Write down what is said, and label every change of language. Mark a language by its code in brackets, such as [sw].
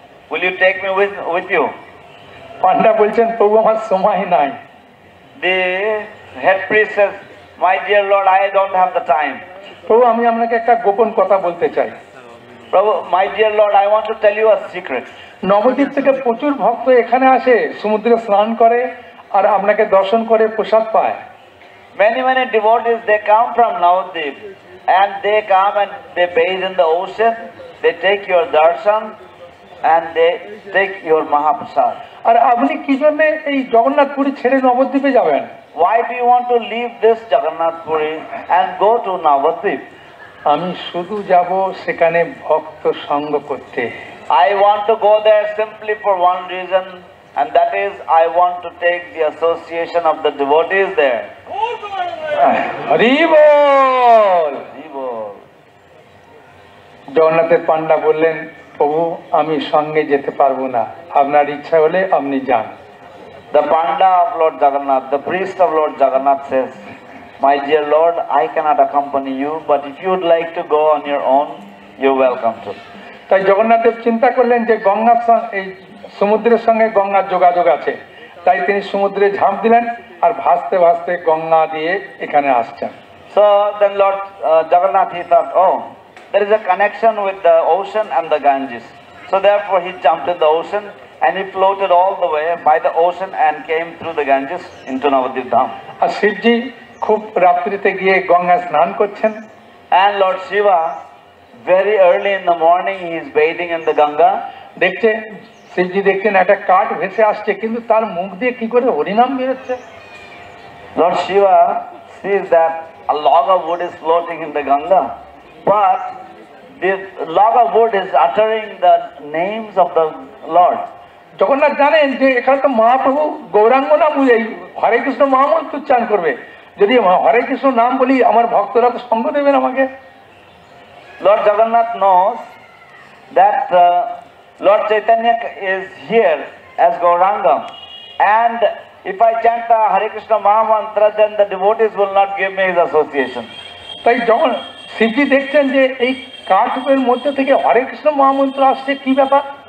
[en] Will you take me with you? [bn] পাণ্ডা বলছেন, প্রভু আমার সময় নাই। [en] The head priest says, my dear Lord, I don't have the time. [bn] প্রভু আমি আপনাকে একটা গোপন কথা বলতে চাই। [en] Prabhu, my dear Lord, I want to tell you a secret. [bn] Nabadwip থেকে প্রচুর ভক্ত এখানে আসে, সমুদ্রে স্নান করে আর আপনাকে দর্শন করে প্রসাদ পায়। [en] Many devotees, they come from Navadvip and they come and they bathe in the ocean, they take your darshan and they take your Mahaprasad. [bn] আর আপনি কি জন্য এই জগন্নাথ পুরী ছেড়ে নবদ্বীপে যাবেন? [en] Why do you want to leave this Jagannath Puri and go to Navadvip? [bn] আমি শুধু যাব সেখানে ভক্ত সঙ্গ করতে। [en] I want to go there simply for one reason, and that is I want to take the association of the devotees there. [bn] Hari বল। জগন্নাথের পাণ্ডা বললেন, প্রভু আমি সঙ্গে যেতে পারবো না, আপনার ইচ্ছা হলে আপনি যান। [en] The Panda of Lord Jagannath, the priest of Lord Jagannath says, my dear Lord, I cannot accompany you, but if you would like to go on your own, you're welcome to. [bn] তাই জগন্নাথ দেব চিন্তা করলেন যে গঙ্গার এই সমুদ্রের সঙ্গে গঙ্গার যোগাযোগ আছে, তাই তিনি সমুদ্রে ঝাঁপ দিলেন আর ভাসতে ভাসতে গঙ্গা দিয়ে এখানে আসছেন। [en] So then Lord Jagannath, he thought, oh, there is a connection with the ocean and the Ganges. So therefore he jumped in the ocean and he floated all the way by the ocean and came through the Ganges into Navadvip Dham. [bn] আর শিবজি খুব রাত্রিতে গিয়ে গঙ্গা স্নান করছেন। [en] And Lord Shiva, very early in the morning, he is bathing in the Ganga. [bn] দেখছে শিবজি দেখছেন একটা কাঠ ভেসে আসছে, কিন্তু তার মুখ দিয়ে কি করে হরিনাম বেরোচ্ছে। [en] Lord Shiva sees that a log of wood is floating in the Ganga, but the log of wood is uttering the names of the Lord. [bn] Jagannath জানেন যে এখানে তো মহাপ্রভু গৌরাঙ্গ নাম বুঝেই হরে কৃষ্ণ মহামন্ত্র উচ্চারণ করবে, যদি হরে কৃষ্ণ নাম বলি আমার ভক্তরা তো সঙ্গ দেবেন আমাকে। [en] Lord Jagannath knows that Lord Chaitanya is here as Gauranga, and if I chant the Hare Krishna Mahamantra, then the devotees will not give me his association. [bn] তাই যখন শিবজি দেখছেন যে এই কাঠের মধ্যে থেকে হরে কৃষ্ণ মহামন্ত্র আসছে, কি ব্যাপার?